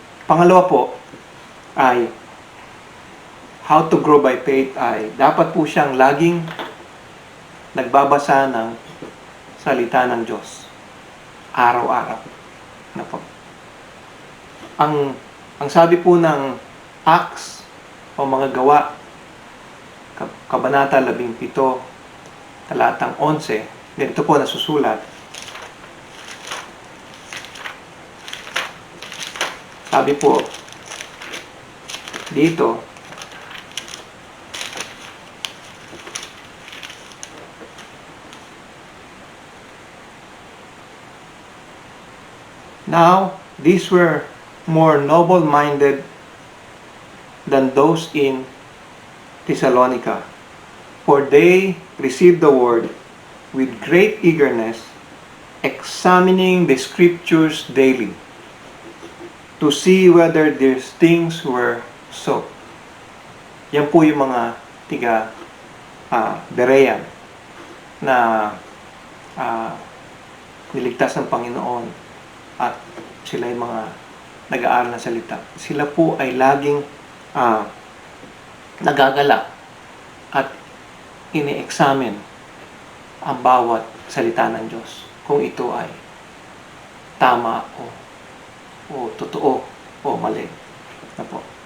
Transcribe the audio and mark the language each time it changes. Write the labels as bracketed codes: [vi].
[tl] Pangalawa po ay [en] how to grow by faith [tl] ay dapat po siyang laging nagbabasa ng salita ng Diyos araw-araw. Ano po? Ang sabi po ng Acts o mga gawa, Kabanata 17, talatang 11, ganito po nasusulat. [en] Sabi po dito, now, these were more noble-minded than those in Thessalonica, for they received the word with great eagerness, examining the scriptures daily, to see whether these things were so. [tl] Yan po yung mga tiga Berean na niligtas ng Panginoon at sila yung mga nag-aaral ng salita. Sila po ay laging nagagala at ini-examine ang bawat salita ng Diyos kung ito ay tama o totoo o mali. Na po.